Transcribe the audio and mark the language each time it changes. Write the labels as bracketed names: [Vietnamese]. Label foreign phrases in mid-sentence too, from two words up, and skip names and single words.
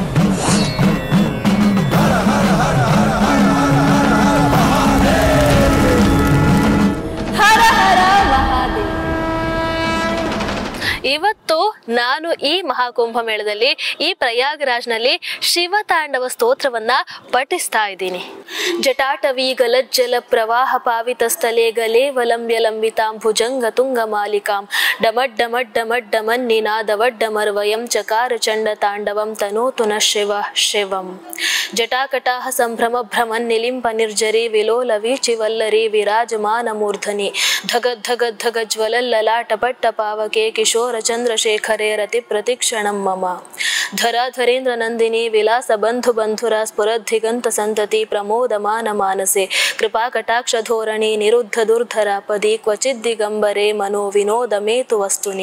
[Kannada] ಇವತ್ತು ನಾನು ಈ ಮಹಾಕುಂಭ ಮೇಳದಲ್ಲಿ ಈ ಪ್ರಯಾಗ್ರಾಜ್ನಲ್ಲಿ ಶಿವತಾಂಡವ ಸ್ತೋತ್ರವನ್ನ ಪಠಿಸ್ತಾ ಇದ್ದೀನಿ. [Sanskrit] ಜಟಾಟವಿ ಗಲಜ್ಜಲ ಪ್ರವಾಹ ಪಾವಿತ ಸ್ಥಲೆ ಗಲೇವಲಂಬ್ಯ ಲಂಬಿತಾಂ ಭುಜಂಗ ತುಂಗ ಮಾಲಿಕಾಂ ಡಮಡ್ಡಮಡ್ಡಮಡ್ಡಮನ್ನಿನಾದವಡ್ಡಮರ್ವಯಂ ಚಕಾರ ಚಂಡ ತಾಂಡವಂ ತನೋತು ನ ಶಿವ ಶಿವಂ. ಜಟಾಕಟಾಹ ಸಂಭ್ರಮ ಭ್ರಮನ್ ನಿಲಿಂಪ ನಿರ್ಜರಿ ವಿಲೋಲ ವೀಚಿ ವಲ್ಲರಿ ವಿರಾಜಮಾನ ಮೂರ್ಧನಿ ಧಗ ಜ್ವಲಲ್ಲಲಾಟ ಪಟ್ಟ ಪಾವಕೆ ಕಿಶೋರ ಚಂದ್ರಶೇಖರೇ ರತಿ ಪ್ರತಿಕ್ಷಣಂ ಮಮ. ಧರಾಧರೇಂದ್ರ ನಂದಿನಿ ವಿಲಾಸ ಬಂಧು ಬಂಧುರ ಸ್ಫುರದ್ದಿಗಂತ ಸಂತತಿ ಪ್ರಮೋದಮಾನ ಮಾನಸೆ ಕೃಪಾ ಕಟಾಕ್ಷ ಧೋರಣಿ ನಿರುದ್ಧ ದುರ್ಧರ ಪದಿ ಕ್ವಚಿದ್ ದಿಗಂಬರೆ ಮನೋ ವಿನೋದ ಮೇತು ವಸ್ತುನಿ.